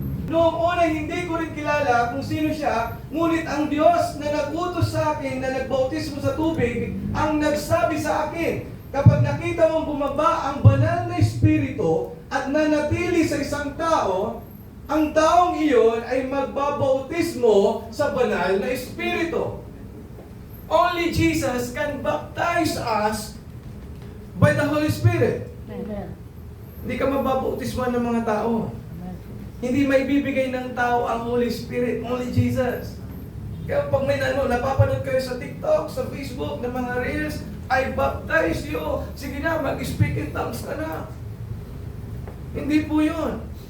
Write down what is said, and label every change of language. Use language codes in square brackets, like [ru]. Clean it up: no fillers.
[tl] Noong una, hindi ko rin kilala kung sino siya, ngunit ang Diyos na nag-utos sa akin na nagbautismo sa tubig, ang nagsabi sa akin, kapag nakita mong bumaba ang banal na Espiritu at nanatili sa isang tao, ang taong iyon ay magbabautismo sa banal na Espiritu. [en] Only Jesus can baptize us by the Holy Spirit. Amen. [tl] Hindi ka mababautismo ng mga tao. Hindi may bibigay ng tao ang Holy Spirit, [en] only Jesus. [tl] Kaya pag may napapanood kayo sa TikTok, sa Facebook, ng mga Reels, [en] I baptize you. [tl] Sige na, mag- [en] speak in tongues [tl] ka na. Hindi po yun.